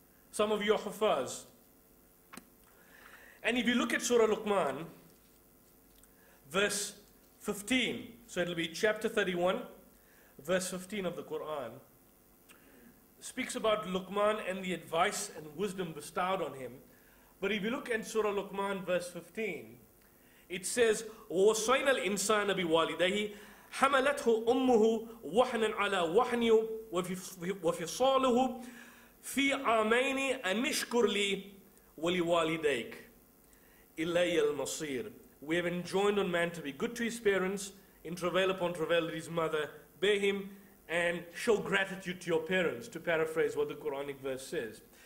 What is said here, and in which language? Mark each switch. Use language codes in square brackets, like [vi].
[en] Some of you are Hufaz. And if you look at Surah Luqman, verse 15, so it'll be chapter 31, verse 15 of the Quran, speaks about Luqman and the advice and wisdom bestowed on him. But if you look at Surah Luqman verse 15, it says, [ar] وَوَصَّيْنَا الْإِنسَانَ بِوَالِدَيْهِ حَمَلَتْهُ أُمُّهُ وَحْنًا عَلَى وَحْنٍ وَفِصَالُهُ فِي عَامَيْنِ أَنِ اشْكُرْ لِي وَلِوَالِدَيْكَ إِلَيَّ الْمَصِيرُ. [en] We have enjoined on man to be good to his parents, in travail upon travail that his mother bear him, and show gratitude to your parents, to paraphrase what the Quranic verse says.